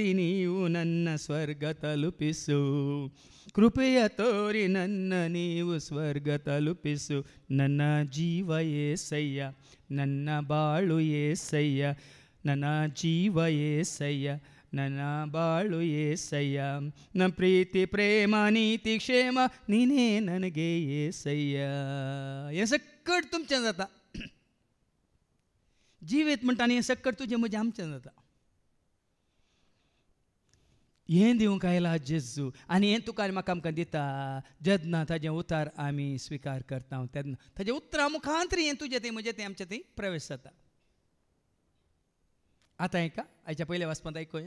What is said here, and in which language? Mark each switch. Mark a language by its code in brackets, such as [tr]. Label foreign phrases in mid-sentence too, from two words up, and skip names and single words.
[kn] ನೀವು ನನ್ನ ಸ್ವರ್ಗ ತಲುಪಿಸು ಕೃಪೆಯ ತೋರಿ ನನ್ನ ನೀವು ಸ್ವರ್ಗ ತಲುಪಿಸು ನನ್ನ ಜೀವ ಏಸಯ್ಯ ನನ್ನ ಬಾಳು ಏಸಯ್ಯ ನನ್ನ ಜೀವ ಏಸಯ್ಯ ನನ್ನ ಬಾಳು ಏಸಯ್ಯ ನನ್ನ ಪ್ರೀತಿ ಪ್ರೇಮ ನೀತಿ ಕ್ಷೇಮ ನೀನೇ ನನಗೆ ಏಸಯ್ಯ [kok] हे सकट तुमचें जाता जिवीत म्हणटा आनी हें सकट तुजें म्हजें आमचें जाता हें दिवंक आयला जेजू आनी हें तुका आनी म्हाका आमकां दिता जेन्ना ताजें उतार आमी स्विकार करता तेन्ना ताजें उतरा मुखांतरी हें तुजें तें म्हजें तें आमचें थंय प्रवेश जाता आतां हेका हाच्या पयल्या वाचपांत आयकुया